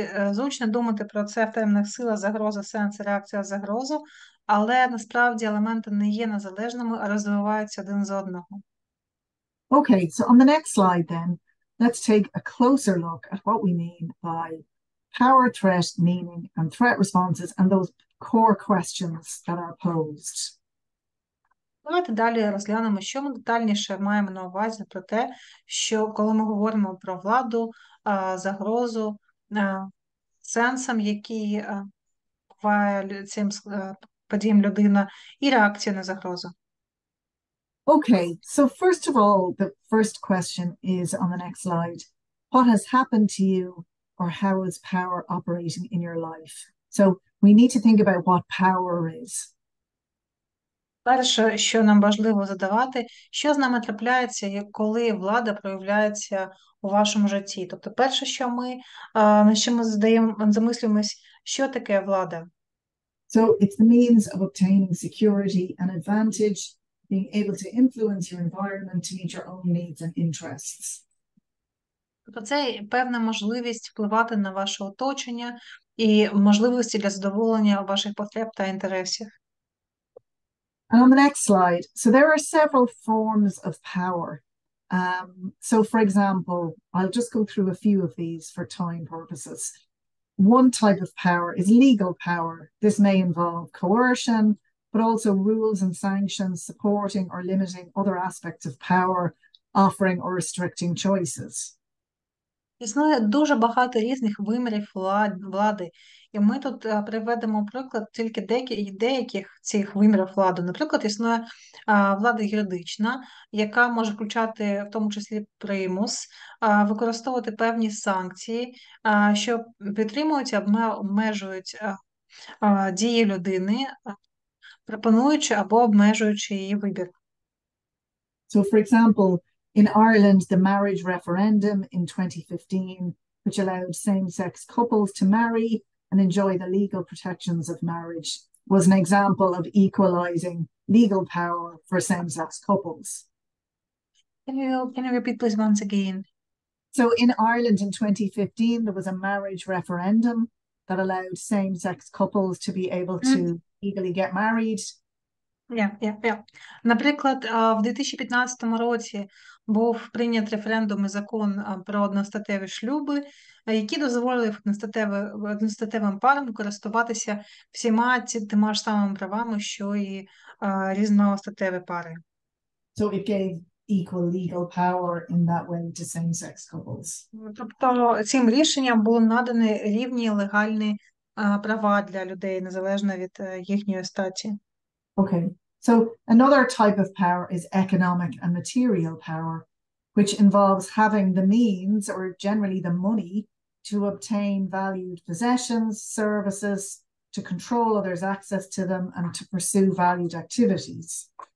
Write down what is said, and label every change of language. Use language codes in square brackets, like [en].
[uk] Зручно думати про це в термінах сила, загроза, сенс, реакція, загрозу, але насправді елементи не є незалежними, а розвиваються один з одного. [en] Okay, so on the next slide then, let's take a closer look at what we mean by power, threat, meaning, and threat responses, and those core questions that are posed. [uk] Давайте далі розглянемо, що ми детальніше маємо на увазі про те, що коли ми говоримо про владу, загрозу, сенсом, який буває цим подіям людина, і реакція на загрозу. [en] Okay, so first of all, the first question is on the next slide. What has happened to you, or how is power operating in your life? So we need to think about what power is. [uk] Перше, що нам важливо задавати, що з нами трапляється, коли влада проявляється у вашому житті. Тобто перше, на що ми замислюємось, що таке влада? [en] So it's the means of obtaining security and advantage, being able to influence your environment to meet your own needs and interests. [uk] Тобто це певна можливість впливати на ваше оточення і можливості для задоволення ваших потреб та інтересів. [en] And on the next slide, so there are several forms of power. So for example, I'll just go through a few of these for time purposes. One type of power is legal power. This may involve coercion, but also rules and sanctions supporting or limiting other aspects of power, offering or restricting choices. [uk] Існує дуже багато різних вимірів влади, і ми тут приведемо приклад тільки деяких цих вимірів влади. Наприклад, існує влада юридична, яка може включати в тому числі примус, використовувати певні санкції, що підтримують і обмежують дії людини, пропонуючи або обмежуючи її вибір. [en] So, for example, in Ireland, the marriage referendum in 2015, which allowed same-sex couples to marry and enjoy the legal protections of marriage, was an example of equalising legal power for same-sex couples. Can you repeat please once again? So in Ireland in 2015, there was a marriage referendum that allowed same-sex couples to be able to legally get married. [uk] Наприклад, в 2015 році був прийнят референдум і закон про одностатеві шлюби, які дозволили одностатевим парам користуватися всіма тими ж самими правами, що і різностатеві пари. [en] So it gave equal legal power in that way to same-sex couples. [uk] Тобто цим рішенням було надані рівні легальні права для людей, незалежно від їхньої статі. [en] Okay, so another type of power is economic and material power, which involves having the means, or generally the money, to obtain valued possessions, services, to control others' access to them, and to pursue valued activities.